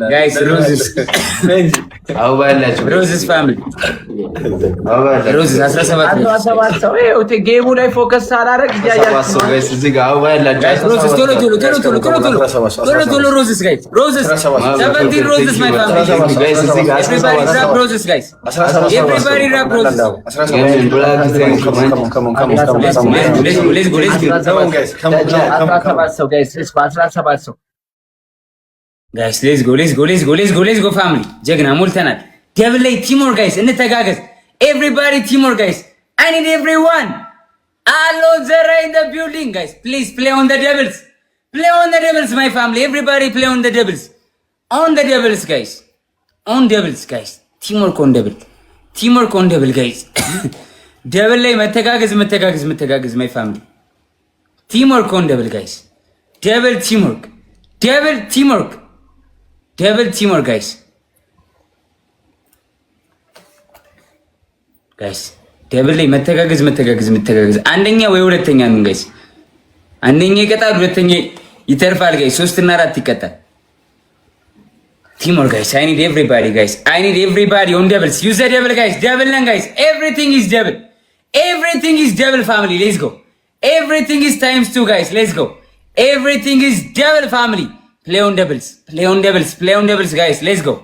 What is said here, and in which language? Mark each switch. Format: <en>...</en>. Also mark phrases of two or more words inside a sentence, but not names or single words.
<en>guys roses family roses</en> <am>17 ሰው ይኸው ጌሙ ላይ ፎከስ ሳላደርግ ያያችሁ ጋይስ እዚህ ጋር አውባ ያላችሁ</am> <en>ሮዝስ ቶሎ roses guys roses 17 roses my family</en> <am>ጋይስ እዚህ ጋር</am> <en>everybody rap roses guys everybody rap roses Let's go. Guys, let's go family.</en> <am>ጀግና ሞልተናል። ደብል ላይ ቲምወርክ guys እንተጋገዝ።</am> <en>Everybody teamwork guys. I need everyone. Allo Zara in the building guys. Please play on the doubles. Play on the doubles my family. Everybody play on the doubles. On the doubles guys. On doubles guys. Teamwork on double. Teamwork on double guys.</en> <am>ደብል ላይ መተጋገዝ</am> <en>my family. Teamwork on double guys. Double teamwork guys.</en> <am>Guys ደብል ላይ መተጋገዝ አንደኛ ወይ ሁለተኛ ነው guys. አንደኛ ይቀጣል ሁለተኛ ይተርፋል guys. 3 እና 4 ይቀጣል።</am> <en>Teamwork guys. I need everybody guys. I need everybody on doubles. Use the double guys. Double lang guys. Everything is double family. Let's go. Everything is times 2 guys. Let's go. Everything is double family. Play on doubles guys. Let's go.</en>